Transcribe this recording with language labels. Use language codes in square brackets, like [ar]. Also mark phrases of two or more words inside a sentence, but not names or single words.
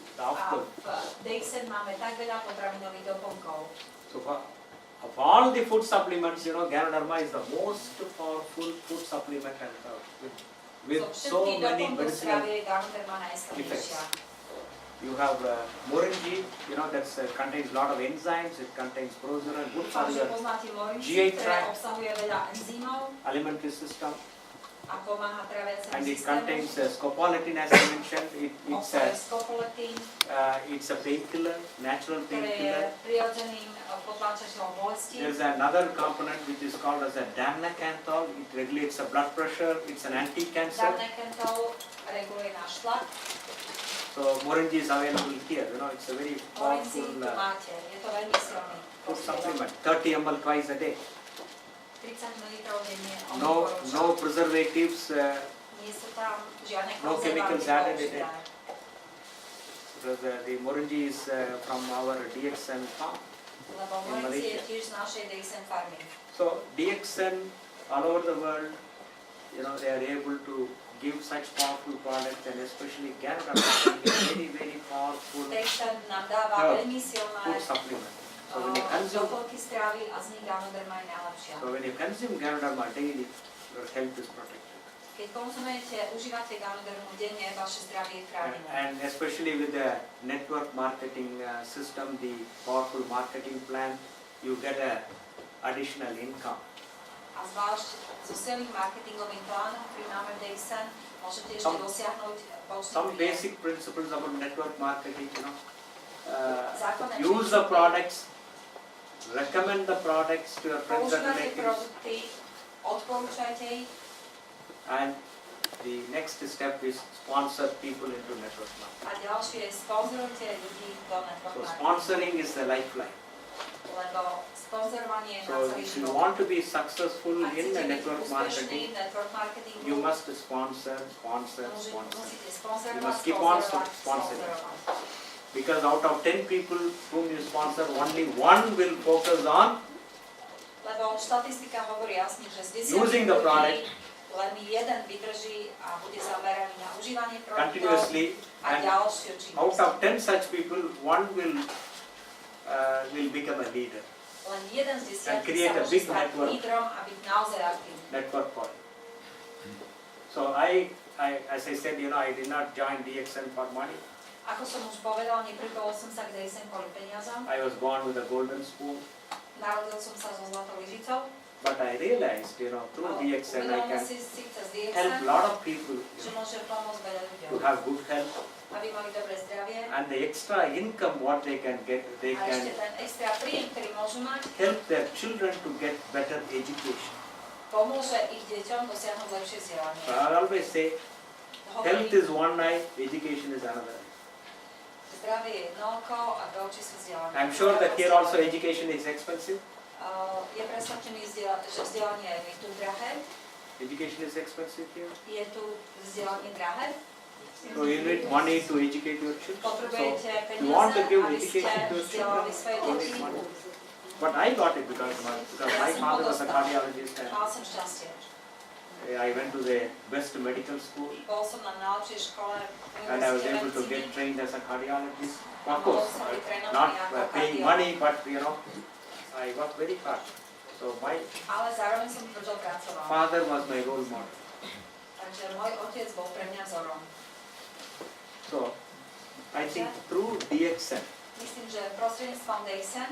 [en] A After, [sk] v DXN máme tak veľa potravinových doplnkov. [en] so of all the food supplements, Ganoderma is the most powerful food supplement and with so [sk] všetkých [en] many [sk] doplnkov [en] medicinal. [sk] stravy je Ganoderma najsilnejšia. [en] You have moringi, that contains a lot of enzymes. It contains profesora, good for [sk] Dúfam, že [en] your [sk] poznáte [en] GI [sk] moringy, ktoré [en] tract. [sk] obsahuje veľa enzymov [en] alimentary system, [sk] a pomáha traviaciemu [en] and it [sk] systému. [en] contains scopoletin, as I mentioned. [sk] Obsahuje scopoletin, [en] It's a painkiller, natural [sk] ktoré je [en] painkiller. [sk] prirodzeným potláčateľom bolesti. [en] There's another component which is called as a damnacanthol. It regulates the blood pressure. It's an anti-cancer. [sk] Damnekentol reguluje náš tlak. [en] So moringi is available here. It's a very [sk] Moringy [en] powerful [sk] tu máte, je to veľmi silný [en] food [sk] prostriedok. [en] supplement. 30 ml twice a day. [sk] 30 ml denne [en] No [sk] odporúčam. [en] preservatives. [sk] Nie sú tam žiadne [en] no chemicals added in it. [sk] použité. [en] Because the moringi is from our DXN farm. [sk] Lebo [en] In [sk] moringy je [en] Malaysia. [sk] tiež z našej DXN farmy. [en] So DXN all over the world, they are able to give such powerful products, and especially Ganoderma is very, very powerful [sk] DXN nám dáva No. veľmi silné [en] food supplement. So when you consume, [sk] doplnky stravy a z nich Ganoderma je najlepšia. [en] so when you consume Ganoderma daily, your health is protected. [sk] Keď konzumujete, užívate Ganodermu denne, vaše zdravie je chránené. [en] And especially with the network marketing system, the powerful marketing plan, you get a additional income. [sk] A zvlášť so silným marketingovým plánom, ktorý máme v DXN, môžete ešte [en] Some- [sk] dosiahnuť [en] Some [sk] počný príjem. [en] basic principles about network marketing, [sk] Základné [en] use the [sk] princípy. [en] products, recommend the products to your friends and [sk] Používajte [en] relatives, [sk] produkty, odporúčajte ich [en] and the next step is sponsor people into network marketing. [sk] a ďalšie sponzorujte ľudí do network [en] So [sk] marketingu. [en] sponsoring is the lifeline. [sk] Lebo sponzorovanie je na [en] So [sk] celý [en] if you [sk] život. [en] want to be successful [sk] Ak [en] in [sk] chcete [en] the [sk] byť [en] network [sk] úspešný [en] marketing, [sk] v network marketingu, [en] you must sponsor. [sk] musíte sponzorovať, [en] You must keep on [sk] sponzorovať, [en] sponsoring. [sk] sponzorovať. [en] Because out of 10 people whom you sponsor, only one will focus on [sk] Lebo štatistika hovorí jasne, že z 10 [en] using the product [sk] ľudí len jeden vydrží a bude zameraný na užívanie produktov [en] continuously, [sk] a [en] and [sk] ďalšiu [en] out [sk] činnosť. [en] of 10 such people, one will become a leader, [sk] Len jeden z [en] and [sk] 10 [en] create [sk] sa [en] a [sk] môže [en] big [sk] stať [en] network. [sk] lídrom a byť naozaj aktívny. [en] network for you. So as I said, I did not join DXN for money. [sk] Ako som už povedal, nepripojil som sa k DSM kvôli peniazom. [en] I was born with a golden spoon, [sk] Narodil som sa so zlatou lyžicou. [en] but I realized, through DXN I [sk] Uvedomil [en] can [sk] si cez [en] help a [sk] DSM, [en] lot of people [sk] že môže pomôcť veľa ľuďom, [en] to have good health, [sk] aby mali dobré zdravie. [en] and the extra income what they can get, they [sk] A [en] can [sk] ešte ten extra príjem, ktorý môžu mať, [en] help their children to get better education. [sk] pomôže ich deťom dosiahnuť lepšie vzdelanie. [en] So I always say, health is one eye, education is another eye. [sk] Zdravie je jedno oko a do očí sú vzdelanie. [en] I'm sure that here also education is expensive. [sk] Je presvedčený, že vzdelanie je tu drahé. [en] Education is expensive here. [sk] Je tu vzdelanie drahé. [en] So you need money to educate your children. [sk] Potrebujete [en] So you want to [sk] peniaze, [en] give [sk] aby ste [en] education to your children, [sk] vzdelali svoje [en] you [sk] deti. [en] need money. But I got it because my father was a cardiologist, and [sk] Mal som šťastie. [en] I went to the best medical school, [sk] Bol som na najlepšej škole [en] and I was [sk] univerzite [en] able to [sk] medicíny. [en] get trained as a cardiologist. [sk] A [en] Of [sk] mohol [en] course, [sk] som byť trénovaný [en] not [sk] ako [en] paying [sk] kardiológ. [en] money, but I worked very hard. So my [sk] Ale zároveň som tvrdo pracoval. [en] father was my role model. [sk] Takže môj otec bol pre mňa vzorom. [en] So, I think through DXN, [sk] Myslím, že prostredníctvom DXN,